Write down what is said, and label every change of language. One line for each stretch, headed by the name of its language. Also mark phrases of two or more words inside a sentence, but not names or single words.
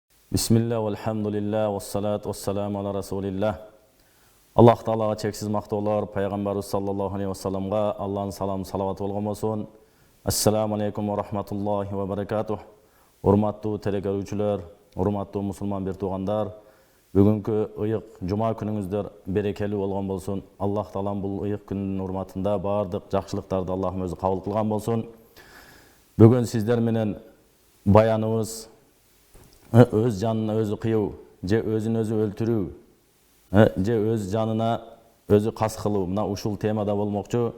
Arabic: بسم الله، الحمد لله، والصلاة والسلام على رسول الله.
Kazakh: Allah Ta'alaға чексіз мақтаулар, пайғамбарымыз
Arabic: صلى الله عليه وسلم
Kazakh: Алланың саламы, салаваты болған болсын.
Arabic: السلام عليكم ورحمة الله وبركاته.
Kyrgyz: Урматтуу телекөрүүчүлөр, урматтуу мусулман бир туугандар, бүгүнкү ыйык жума күнүңүздөр берекелүү болгон болсун. Аллах Таалам бул ыйык күнүнүн урматында бардык жакшылыктарды Аллахым өзү кабыл кылган болсун. Бүгүн сиздер менен баяныбыз өз жанына өзү кыйуу, же өзүн өзү өлтүрүү, же өз жанына өзү кас кылуу, мына ушул темада болмокчу.